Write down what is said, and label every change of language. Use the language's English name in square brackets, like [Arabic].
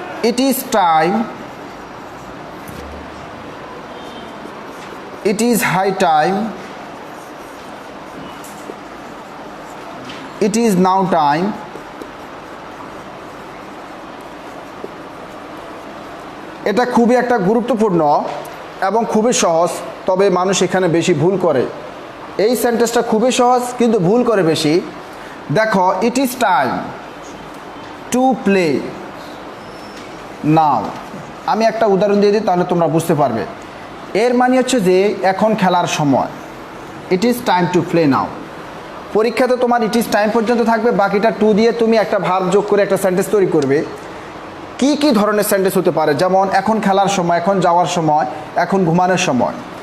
[English] It is time, it is high time, it is now time, [Bangla] এটা খুবই একটা গুরুত্বপূর্ণ এবং খুবই সহজ, তবে মানুষ এখানে বেশি ভুল করে। এই সেন্টেন্সটা খুবই সহজ কিন্তু ভুল করে বেশি। দেখো, [English] it is time to play now, [Bangla] আমি একটা উদাহরণ দিয়ে দিই, তাহলে তোমরা বুঝতে পারবে। এর মানে হচ্ছে যে এখন খেলার সময়, [English] It is time to play now. [Bangla] পরীক্ষাতে তোমার [English] it is time [Bangla] পর্যন্ত থাকবে, বাকিটা টু দিয়ে তুমি একটা ভার্ব যোগ করে একটা সেন্টেন্স তৈরি করবে। কি কি ধরনের সেন্টেন্স হতে পারে, যেমন এখন খেলার সময়, এখন যাওয়ার সময়, এখন ঘুমানোর সময়।